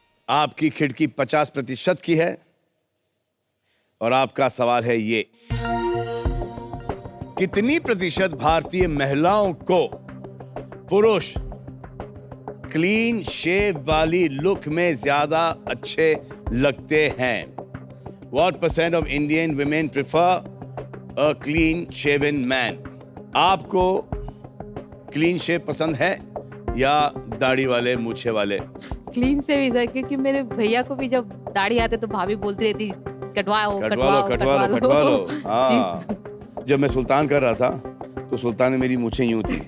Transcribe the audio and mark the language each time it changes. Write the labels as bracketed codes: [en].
[hi] आपकी खिड़की 50% की है और आपका सवाल है ये: कितनी प्रतिशत भारतीय महिलाओं को पुरुष क्लीन शेव वाली लुक में ज्यादा अच्छे लगते हैं? [en] What percent of Indian women prefer a clean shaven man? [hi] आपको क्लीन शेव पसंद है या दाढ़ी वाले मूछे वाले? क्लीन से भी सर, क्योंकि मेरे भैया को भी जब दाढ़ी आते तो भाभी बोलती रहती कटवाओ कटवा लो। जी हाँ। सर। जब मैं सुल्तान कर रहा था तो सुल्तान में मेरी मूछें यूं थी।